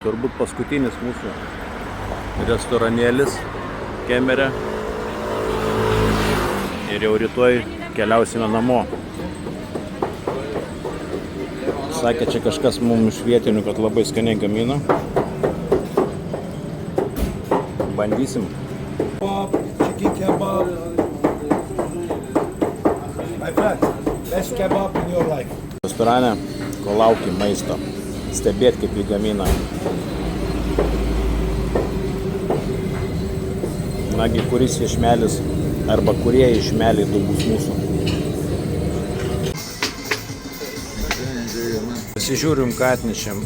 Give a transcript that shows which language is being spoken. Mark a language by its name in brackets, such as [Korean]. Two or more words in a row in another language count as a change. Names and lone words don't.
[Lithuanian] Turbūt paskutinis mūsų restoranėlis Kemere. Ir jau rytoj keliausime namo. Sakė, čia kažkas mums iš vietinių, kad labai skaniai gamina. Bandysim. [English] Chicken kebab. My friend, best kebab in your life. [Lithuanian] Restorane, ko lauki maisto. Stebėt, kaip jį gamina. Nagi, kuris išmelis arba kurie išmeliai du bus mūsų. Pasižiūrim, ką atnešėm.